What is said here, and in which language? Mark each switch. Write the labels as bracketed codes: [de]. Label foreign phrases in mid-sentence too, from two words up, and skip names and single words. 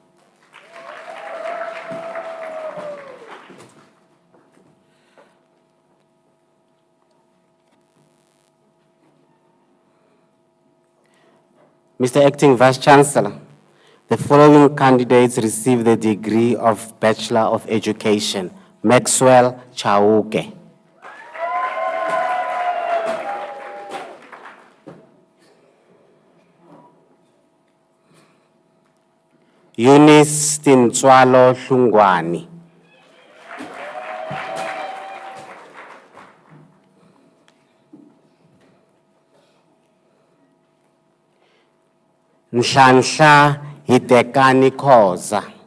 [en] Mr. Acting Vice-Chancellor, the following candidates receive the degree of Bachelor of Education. Maxwell Chauke. Eunice Tintswalo Hlungwani. Nhlanhla Hitekani Khoza.